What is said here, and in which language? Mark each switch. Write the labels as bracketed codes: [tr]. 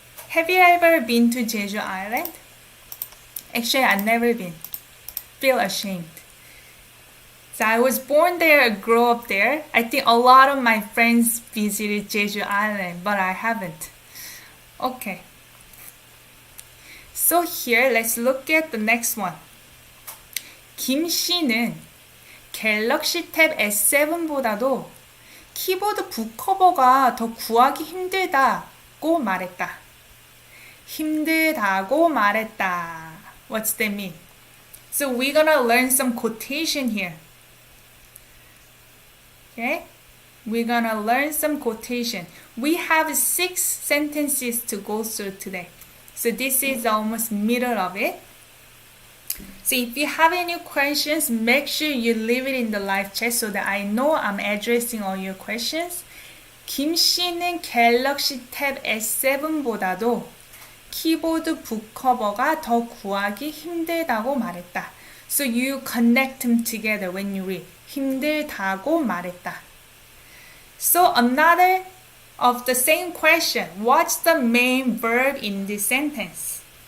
[en] Have you ever been to Jeju Island? Actually, I've never been. Feel ashamed. So I was born there, grew up there. I think a lot of my friends visited Jeju Island, but I haven't. Okay. So here, let's look at the next one. [ko] 김 씨는 갤럭시 탭 S7보다도 키보드 북커버가 더 구하기 힘들다고 말했다. 힘들다고 말했다. [en] What's that mean? So we're gonna learn some quotation here. Okay? We're gonna learn some quotation. We have 6 sentences to go through today. So this is almost middle of it. So if you have any questions, make sure you leave it in the live chat so that I know I'm addressing all your questions. [ko] 김 씨는 갤럭시 탭 S7보다도 키보드 북커버가 더 구하기 힘들다고 말했다. [en] So you connect them together when you read. [ko] 힘들다고 말했다. [en] So another of the same question. What's the main verb in this sentence?